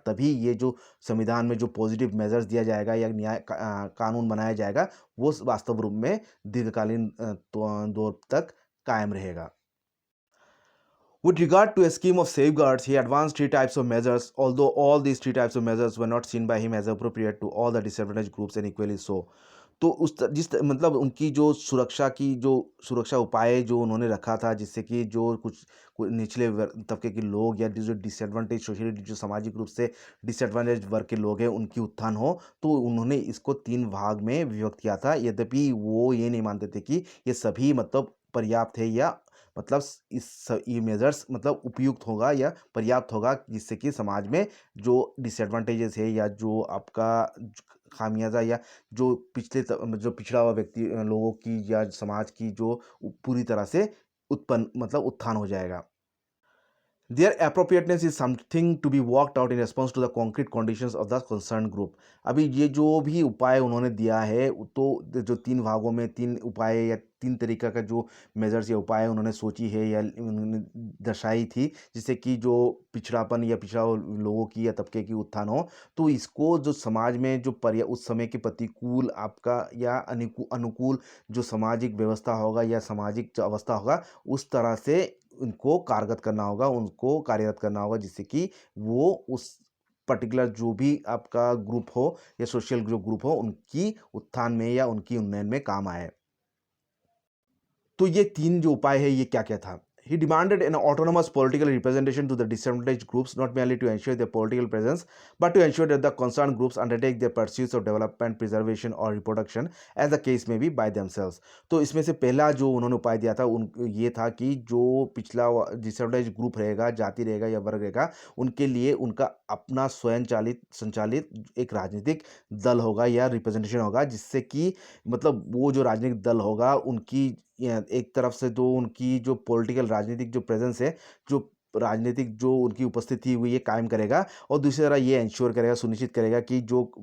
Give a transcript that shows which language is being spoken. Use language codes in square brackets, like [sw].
[hi] तभी ये जो संविधान में जो [en] positive measures [hi] दिया जाएगा या कानून बनाया जाएगा, वो वास्तव रूप में दीर्घकालीन दौर तक कायम रहेगा। [en] With regard to a scheme of safeguards, he advanced three types of measures, although all these three types of measures were not seen by him as appropriate to all the disadvantaged groups and equally so। [hi] तो मतलब उनकी जो सुरक्षा उपाय जो उन्होंने रखा था, जिससे कि जो कुछ निचले तबके के लोग या जो डिसएडवांटेज सोशली जो सामाजिक रूप से डिसएडवांटेज वर्ग के लोग हैं उनकी उत्थान हो, तो उन्होंने इसको 3 भाग में विभक्त किया था। यद्यपि वो ये नहीं मानते थे कि ये सभी मतलब पर्याप्त है या मतलब ये मेजर्स मतलब उपयुक्त होगा या पर्याप्त होगा, जिससे कि समाज में जो डिसएडवांटेजेस है या जो आपका खामियाजा या जो जो पिछड़ा हुआ व्यक्ति लोगों की या समाज की जो पूरी तरह से उत्थान हो जाएगा। [en] Their appropriateness is something to be worked out in response to the concrete conditions of the concerned group। [hi] अभी ये जो भी उपाय उन्होंने दिया है, तो जो 3 भागों में 3 उपाय या 3 तरीका का जो मेजर्स या उपाय उन्होंने सोची है या उन्होंने दर्शाई थी, जिससे कि जो पिछड़ापन या पिछड़ा लोगों की या तबके की उत्थान हो, तो इसको जो समाज में जो उस समय के प्रतिकूल आपका या अनुकूल जो सामाजिक व्यवस्था होगा या सामाजिक जो अवस्था होगा, उस तरह से उनको कारगर करना होगा, उनको कार्यरत करना होगा, जिससे कि वो उस पर्टिकुलर जो भी आपका ग्रुप हो या सोशल जो ग्रुप हो, उनकी उत्थान में या उनकी उन्नयन में काम आए। तो ये 3 जो उपाय है ये क्या-क्या था? [en] He demanded an autonomous political representation to the disadvantaged groups, not merely to ensure their political presence, but to ensure that the concerned groups undertake their pursuits of development, preservation or reproduction, as the case may be, by themselves. [hi] तो इसमें से पहला जो उन्होंने उपाय दिया था उन ये था कि जो पिछला डिसएडवांटेज ग्रुप रहेगा, जाति रहेगा या वर्ग रहेगा, उनके लिए उनका अपना स्वयं चालित संचालित एक राजनीतिक दल होगा या रिप्रेजेंटेशन होगा, जिससे कि मतलब वो जो राजनीतिक दल होगा उनकी एक तरफ से तो उनकी जो पॉलिटिकल राजनीतिक जो प्रेजेंस है, जो राजनीतिक जो उनकी उपस्थिति हुई है कायम करेगा, और दूसरी तरह ये इंश्योर करेगा, सुनिश्चित करेगा कि जो